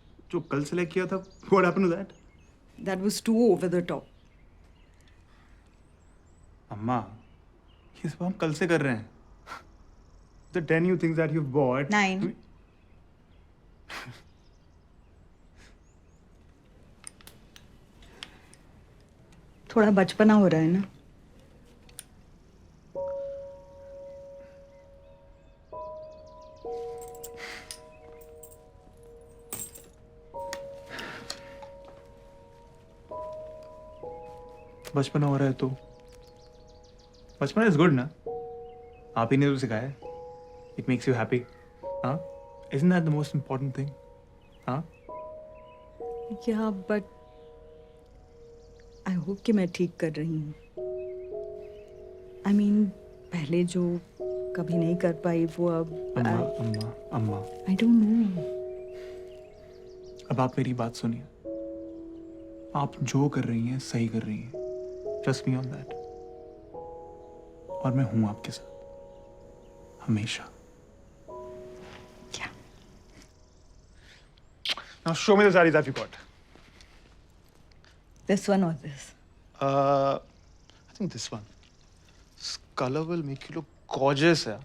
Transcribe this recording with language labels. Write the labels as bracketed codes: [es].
[hi] जो कल select किया था, [en] what happened to that? That was too over the top. [hi] अम्मा, ये सब हम कल से कर रहे हैं. [en] The 10 new things that you've bought. 9. [hi] थोड़ा बचपना हो रहा है ना. बचपना हो रहा है तो बचपना [en] is good [hi] ना. आप ही ने तो सिखाया है. [en] It makes you happy. हाँ, isn't that the most important thing? [hi] हाँ, [en] Yeah, but I hope [hi] कि मैं ठीक कर रही हूँ. [en] I mean, [hi] पहले जो कभी नहीं कर पाई वो अब. अम्मा अम्मा अम्मा, [en] I don't know. [hi] अब आप मेरी बात सुनिए. आप जो कर रही हैं सही कर रही हैं. [en] Trust me on that. [hi] और मैं हूँ आपके साथ हमेशा. क्या? [en] Now show me the sarees that you got. This one or this? I think this one. This color will make you look gorgeous.